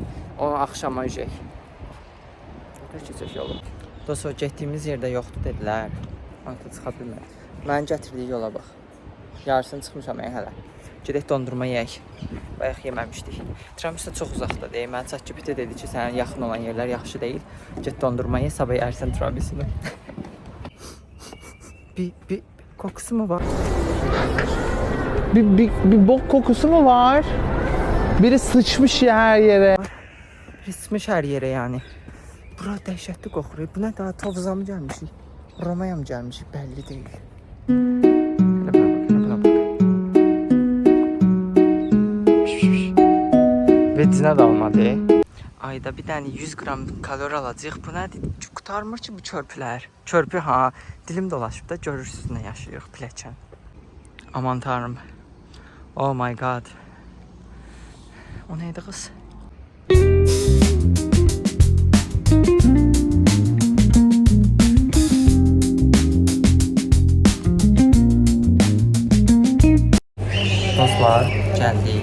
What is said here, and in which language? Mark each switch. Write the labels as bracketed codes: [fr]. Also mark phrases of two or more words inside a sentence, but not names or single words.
[az] O axşama üşək. Keçək yolu. Dostlar, getdiyimiz yerdə yoxdur dedilər. Artıq çıxa bilmədik. Mənim gətirdiyi yola bax. Yarısını çıxmışam hələ. Gedək dondurma yeyək. Bayaq yeməmişdik. Tiramisu çox uzaqda deyil. Mən ChatGPT dedi ki, sənin yaxın olan yerlər yaxşı deyil. Get dondurma ye, sabah yersən tiramisunu. [tr] bir kokusu mu var? Bir bok kokusu mu var? Biri sıçmış ya her yere. Biri sıçmış her yere yani. [az] Bura dəhşətli qoxur. Bu nə daha Tovuza mı gəlmişik? Romaya mı gəlmişik? Bəlli deyil. Vecinə də almadı. Ayda bir dənə 100 qram kalori alacaq. Bu nədir? Qutarmır ki bu körpülər. Körpü ha. Dilim dolaşıb da görürsünüz nə yaşayırıq piləkən. [tr] Aman tanrım. [en] Oh my god. [az] O neydi qız? Dostlar, gəldik.